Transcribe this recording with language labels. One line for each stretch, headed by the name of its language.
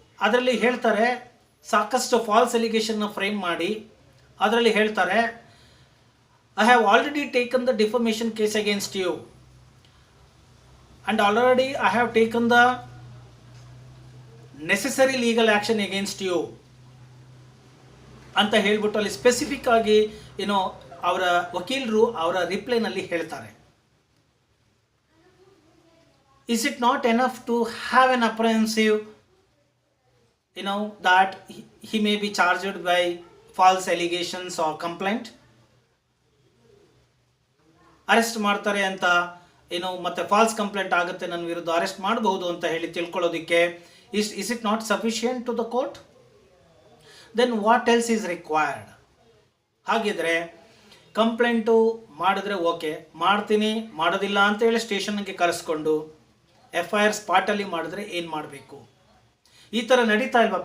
Kannada: ಅದರಲ್ಲಿ ಹೇಳ್ತಾರೆ, ಸಾಕಷ್ಟು ಫಾಲ್ಸ್ ಎಲಿಗೇಷನ್ನ ಫ್ರೇಮ್ ಮಾಡಿ ಅದರಲ್ಲಿ ಹೇಳ್ತಾರೆ,
English: I have already taken the defamation case against you and already I have taken the necessary legal action against you
Kannada: ಅಂತ ಹೇಳ್ಬಿಟ್ಟು ಅಲ್ಲಿ ಸ್ಪೆಸಿಫಿಕ್ ಆಗಿ ಏನೋ ಅವರ ವಕೀಲರು ಅವರ ರಿಪ್ಲೈನಲ್ಲಿ ಹೇಳ್ತಾರೆ.
English: Is it not enough to have an apprehensive, that he may be charged by false allegations or complaint?
Kannada: Arrest ಮಾಡ್ತಾರೆ ಅಂತ ಮತ್ತೆ ಫಾಲ್ಸ್ ಕಂಪ್ಲೇಂಟ್ ಆಗುತ್ತೆ, ನನ್ನ ವಿರುದ್ಧ ಅರೆಸ್ಟ್ ಮಾಡಬಹುದು ಅಂತ ಹೇಳಿ ತಿಳ್ಕೊಳ್ಳೋದಕ್ಕೆ
English: Is it not sufficient to the court? Then what else is required?
Kannada: ಹಾಗಿದ್ರೆ ಕಂಪ್ಲೇಂಟು ಮಾಡಿದ್ರೆ ಓಕೆ, ಮಾಡ್ತೀನಿ, ಮಾಡೋದಿಲ್ಲ ಅಂತ ಹೇಳಿ ಸ್ಟೇಷನ್ಗೆ ಕರೆಸ್ಕೊಂಡು FIR ಸ್ಪಾಟಲ್ಲಿ ಮಾಡಿದ್ರೆ ಏನು ಮಾಡಬೇಕು? ಈ ಥರ ನಡೀತಾ ಇಲ್ವಾ?